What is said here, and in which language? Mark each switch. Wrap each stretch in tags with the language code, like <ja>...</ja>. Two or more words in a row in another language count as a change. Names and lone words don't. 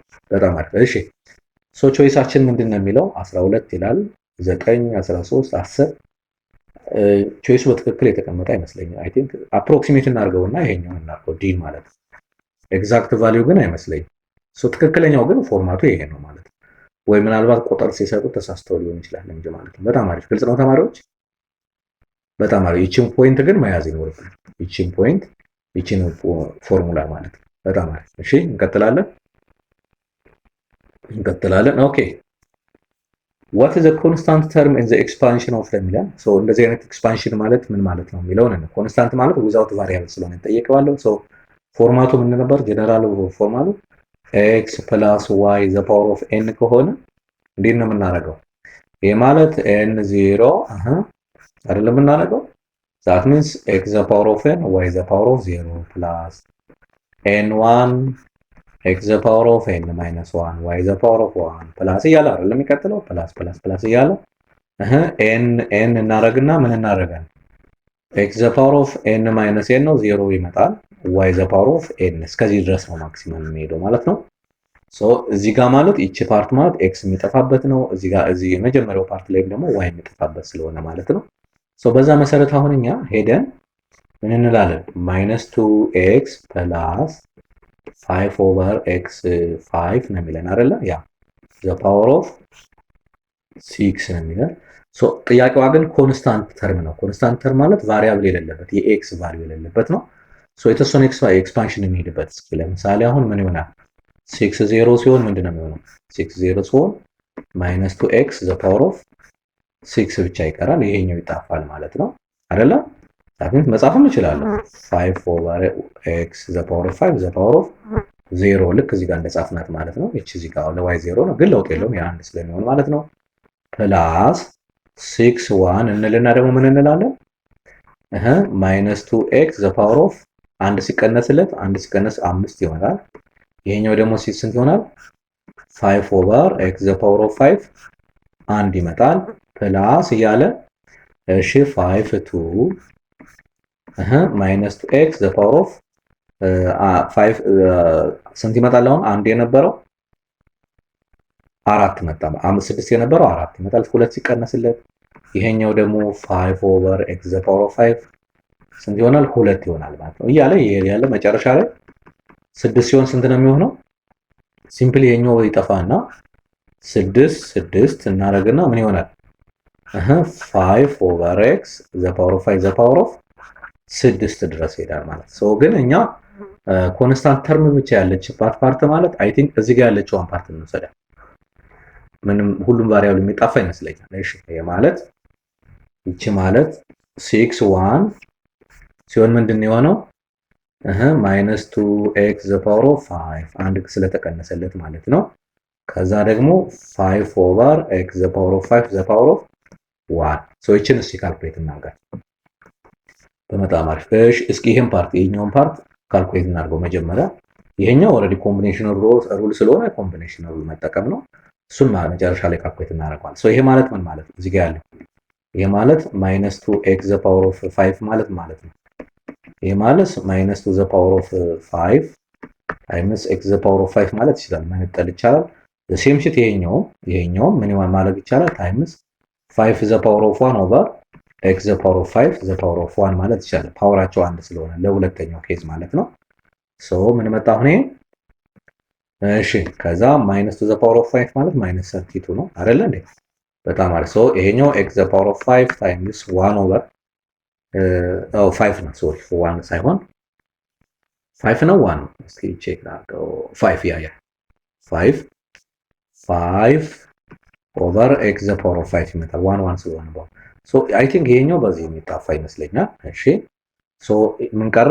<am>በጣም አሪፍ። እሺ ሶ ቾይሳችን ምንድን ነው የሚለው 12 ይላል፣ 9፣ 13፣ 10 ቾይሱ በትክክል የተቀመጠ አይመስለኝም።</am> <en>I think approximate</en> <am>እናድርገውና ይሄኛውን እናድርገው ዲ ማለት ነው።</am> <en>exact value</en> <am>ግን አይመስለኝም። ሶ ትክክለኛው ግን ፎርማቱ ይሄ ነው ማለት ነው። ወይ ምናልባት ቁጥር ሲሰጡ ተሳስተው ሊሆን ይችላል እንጂ ማለት ነው። በጣም አሪፍ ግልጽ ነው ተማሪዎች። በጣም አሪፍ። ይቺን ፖይንት ግን መያዝ ይኖርብናል። ይቺን ፖይንት ይቺን ፎርሙላ ማለት ነው። በጣም አሪፍ። እሺ እንቀጥላለን። ኦኬ</am> <en>what is a constant term in the expansion of the</en> <am>ሚላን ሶ እንደዚህ አይነት ኤክስፓንሽን ማለት ምን ማለት ነው የሚለውን ነው። ኮንስታንት ማለት</am> <en>without variable</en> <am>ስለሆነ እንጠይቀዋለሁ። ሶ ፎርማቱ ምን ነበር? ጀነራል ፎርማቱ</am> <en>x + y the power of n</en> <am>ከሆነ እንዴት ነው የምናደርገው? ይሄ ማለት n0 አይደለም የምናደርገው</am> <en>that means x the power of n y the power of 0 plus n1 x the power of n minus 1 y the power of 1 plus</en> <am>እያለ አይደለም የሚቀጥለው ፕላስ እያለ n እናደርግና ምን እናደርጋለን?</am> <en>x the power of n minus n</en> <am>ነው 0 ይመጣል።</am> <en>y the power of n</en> <am>እስከዚህ ድረስ ነው ማክሲመም የሚሄደው ማለት ነው። ሶ እዚህ ጋር ማለት ይቺ ፓርት ማለት x የሚጠፋበት ነው። እዚህ ጋር እዚህ የመጀመሪያው ፓርት ላይ ደግሞ y የሚጠፋበት ስለሆነ ማለት ነው። ሶ በዛ መሰረት አሁን እኛ ሄደን ምን እንላለን?</am> <en>-2x plus 5 over x 5</en> <am>ነው የሚለን አይደለ? ያ</am> <en>the power of 6</en> <am>ነው የሚለን። ሶ ጥያቄዋ ግን</am> <en>constant term</en> <am>ነው።</am> <en>constant term</en> <am>ማለት ቫሪያብል የሌለበት የx ቫልዩ የሌለበት ነው። ሶ የተወሰነ ኤክስፓንሽን የሚሄድበት እስኪ ለምሳሌ አሁን ምን ይሆናል? 6 0 ሲሆን ምንድነው የሚሆነው? 6 0 ሲሆን</am> <en>-2x the power of 6</en> <am>ብቻ ይቀራል። ይሄኛው ይጣፋል ማለት ነው አይደለ? ታዲያ መጻፍም እችላለሁ</am> <en>5 over x the power of 5 the power of 0</en> <am>ልክ እዚህ ጋር እንደጻፍናት ማለት ነው። እቺ እዚህ ጋር ለy 0 ነው ግን ለውጥ የለውም ያ አንድ ስለሚሆን ማለት ነው። ፕላስ 6 1 እንልና ደግሞ ምን እንላለን?</am> <en>-2x the power of</en> <am>አንድ ሲቀነስለት አንድ ሲቀነስ 5 ይሆናል። ይሄኛው ደግሞ ስንት ይሆናል?</am> <en>5 over x the power of 5</en> <am>አንድ ይመጣል። ፕላስ እያለ እሺ</am> <en>5 2 -2x the power of 5</en> <am>ስንት ይመጣል? አሁን አንድ የነበረው 4 መጣ። 6 የነበረው 4 ይመጣል። 2 ሲቀነስለት ይሄኛው ደግሞ</am> <en>5 over x the power of 5</en> <am>ስንት ይሆናል? 2 ይሆናል ማለት ነው። እያለ ያለ መጨረሻ ላይ 6 ሲሆን ስንት ነው የሚሆነው? ሲምፕሊ የኛው ይጠፋና 6 እናደርግና ምን ይሆናል?</am> <en>5 over x the power of 5 the power of 6</en> <am>ድረስ ይሄዳል ማለት ነው። ግን እኛ ኮንስታንት ተርም ብቻ ያለችባት ፓርት ማለት</am> <en>I think</en> <am>እዚህ ጋር ያለችውን ፓርት እንወስዳለን። ምንም ሁሉም ቫሪያብል የሚጣፋ ይመስለኛል። እሺ ይሄ ማለት ይቺ ማለት 6 1 ሲሆን ምንድነው የሆነው?</am> <en>-2x the power of 5</en> <am>አንድ ስለተቀነሰለት ማለት ነው። ከዛ ደግሞ</am> <en>5 over x the power of 5 the power of 1</en> <am>ሶ እቺን እስኪ ካልኩሌት እናድርጋት። በጣም አሪፍ። እሺ እስኪ ይሄን ፓርት ይሄኛውን ፓርት ካልኩሌት እናድርገው መጀመሪያ። ይሄኛው</am> <en>already combinational rule</en> <am>ስለሆነ</am> <en>combinational rule</en> <am>መጠቀም ነው። እሱን መጨረሻ ላይ ካልኩሌት እናደርገዋለን። ሶ ይሄ ማለት ምን ማለት ነው? እዚህ ጋር ያለው ይሄ ማለት</am> <en>-2x the power of 5</en> <am>ማለት ነው። ይሄ ማለት</am> <en>-2 the power of 5</en> <am>times x the power of 5 ማለት ይችላል። መነጠል ይቻላል።</am> <en>same shit</en> <am>ይሄኛው ምን ማለት ይቻላል?</am> <en>times 5 the power of 1 over x the power of 5 the power of 1</en> <am>ማለት ይቻላል። ፓወራቸው አንድ ስለሆነ ለሁለተኛው ኬዝ ማለት ነው።</am> <en>ሶ</en> <am>ምን መጣ አሁን? እሺ ከዛ</am> <en>minus two the power of 5</en> <am>ማለት ማይነስ 32 ነው አይደለ እንዴ? በጣም አሪፍ። ሶ ይሄኛው</am> <en>x the power of 5 times 1 over 5</en> <am>ነው። ሶሪ 1 ሳይሆን 5 ነው 1 ነው። እስኪ ቼክ አድርገው 5 ያ</am> <en>5 over x the power of 5</en> <am>ይመጣል 1 ስለሆነ ነው።</am> <en>so I think</en> <am>ይሄኛው በዚህ የሚጣፋ ይመስለኛል። እሺ ሶ ምን ቀረ?</am>